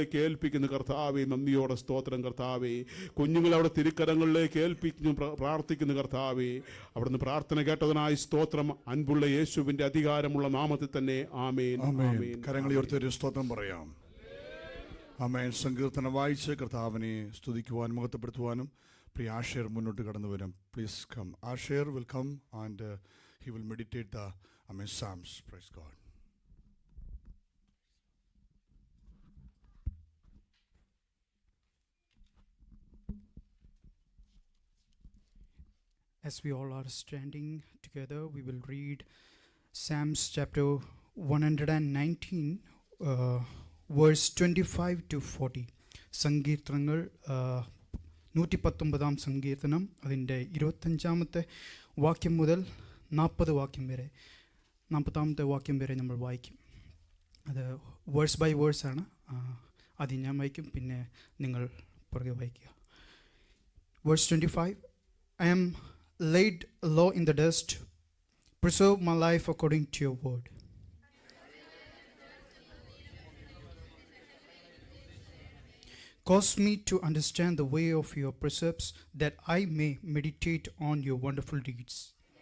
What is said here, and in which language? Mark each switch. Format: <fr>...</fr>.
<ml>ഏൽപ്പിക്കുന്ന കർത്താവേ, നന്ദിയോടെ സ്തോത്രം കർത്താവേ. കുഞ്ഞുങ്ങൾ അവിടെ തിരുക്കരങ്ങളിലേക്ക് ഏൽപ്പിക്കുന്നു, പ്രാർത്ഥിക്കുന്ന കർത്താവേ. അവിടുന്ന് പ്രാർത്ഥന കേട്ടതിനായി സ്തോത്രം. അൻപുള്ള യേശുവിന്റെ അധികാരമുള്ള നാമത്തിൽ തന്നെ ആമേൻ. ആമേൻ. കരങ്ങൾ ഉയർത്തി സ്തോത്രം പറയാം. ആമേൻ. സങ്കീർത്തനം വായിച്ച് കർത്താവിനെ സ്തുതിക്കുവാനും മഹത്വപ്പെടുത്തുവാനും പ്രിയ ആഷേർ മുന്നോട്ട് കടന്നു വരും.</ml> <en>Please come. Asher will come and he will meditate the Psalms. Praise God. As we all are standing together, we will read Psalms chapter 119, verse 25 to 40.</en> <ml>സങ്കീർത്തനങ്ങൾ 119 സങ്കീർത്തനം അതിൻ്റെ 25 വാക്യം മുതൽ 40 വാക്യം വരെ, 40 വാക്യം വരെ നമ്മൾ വായിക്കും. അത്</ml> <en>verse by verse</en> <ml>ആണ്. ആദ്യം ഞാൻ വായിക്കും, പിന്നെ നിങ്ങൾ പുറകെ വായിക്കുക.</ml> <en>Verse 25, I am laid low in the dust. Preserve my life according to your word. Cause me to understand the way of your precepts, that I may meditate on your wonderful deeds.</en>